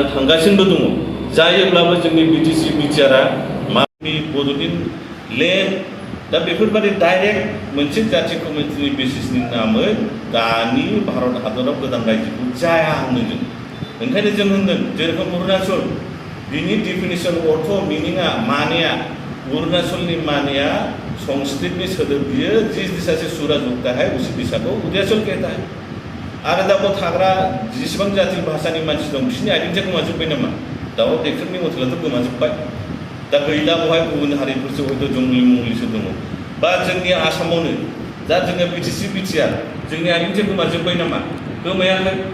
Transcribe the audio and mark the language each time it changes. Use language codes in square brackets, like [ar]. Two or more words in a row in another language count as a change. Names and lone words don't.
[brx] थांगासिनोबो दङ जायोब्लाबो जोंनि BTC-BTR-आ मानि बड'लेण्ड लेन्ड दा बेफोरबायदि डाइरेक्ट मोनसे जाथि कमिउनिटिनि बेसिसनि नामै दानि भारत हादराव गोदान रायजोखौ जाया होनो जों ओंखायनो जों होनदों जेरेखम अरुणाचल बिनि डिफिनिसन अर्थ मिनिङा मानिया अरुणाचलनि मानिया संस्कृतनि सोदोब बियो [hi] जिस दिशा से सूरज उगता है उसी दिशा को उदयाचल कहता है [brx] आरो दा बाव थाग्रा जेसेबां जाति भाषानि मानसि दं बिसोरनि आइडेन्टिटिया गोमाजोब्बाय नामा दा बेफोरनि मथेलाथ' गोमाजोब्बाय दा गैला बहाय गुबुन हारिफोरसो हयथ' जंगलि मंगलिसो दङ बा जोंनि आसामावनो दा जोङो BTC-BTR जोंनि आइडेन्टिटिया गोमाजोब्बाय नामा गोमायाखै